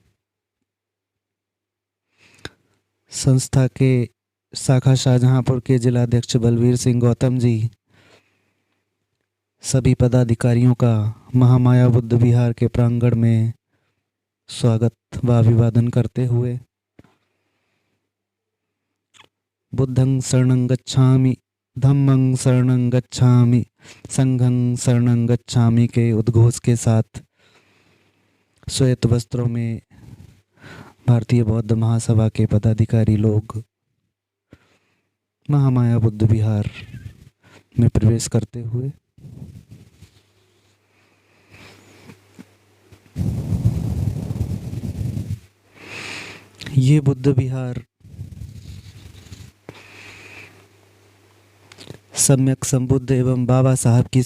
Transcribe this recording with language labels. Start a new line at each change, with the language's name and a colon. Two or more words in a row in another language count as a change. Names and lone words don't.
Hindi: संस्था के शाखा शाहजहांपुर के जिलाध्यक्ष बलवीर सिंह गौतम जी सभी पदाधिकारियों का महामाया बुद्ध विहार के प्रांगण में स्वागत व अभिवादन करते हुए
Pali: बुद्धं शरणं गच्छामि, धम्मं शरणं गच्छामि, संघं शरणं गच्छामि
Hindi: के उद्घोष के साथ श्वेत वस्त्रों में भारतीय बौद्ध महासभा के पदाधिकारी लोग महामाया बुद्ध विहार में प्रवेश करते हुए ये बुद्ध विहार सम्यक संबुद्ध एवं बाबा साहब की